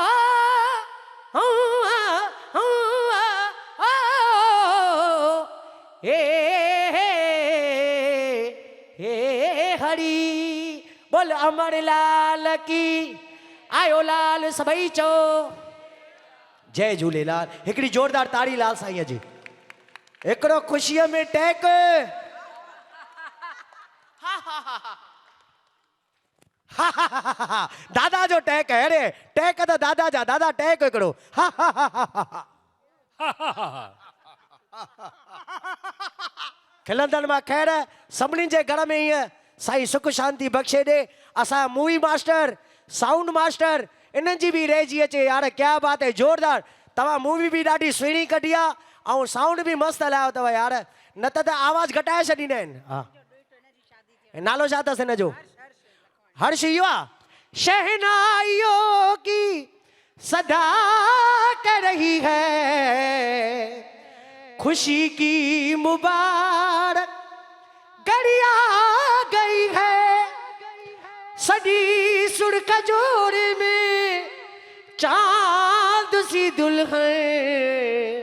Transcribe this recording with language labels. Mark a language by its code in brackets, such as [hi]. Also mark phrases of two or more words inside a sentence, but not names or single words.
[sd] हे हरी बोल अमर लाल की आयो लाल सभई चो जय झूलेलाल हिकिड़ी जोरदार ताड़ी लाल साईं जी हिकिड़ो ख़ुशीअ में टैक दादा जो टैक है अरे टैक तो दादा जा दादा टैक हिकिड़ो खिलंदड़ मां ख़ैर सभिनी जे घर में हीअं साईं सुख शांति बख़्शे ॾे असां मूवी मास्टर साउंड मास्टर इन्हनि जी बि रहिजी अचे यार [hi] क्या बात है [sd] जोरदार तव्हां मूवी बि ॾाढी सुहिणी कढी आहे ऐं साउंड बि मस्तु हलायो अथव यार न त आवाज़ घटाए छॾींदा आहिनि हा नालो छा अथसि हिन जो हर्ष [hi] इहो आहे शहनाइयों की सदा कर रही है खुशी की मुबारक घड़िया गई है सड़ी सुर्ख जोड़े में चांद सी दुल्हन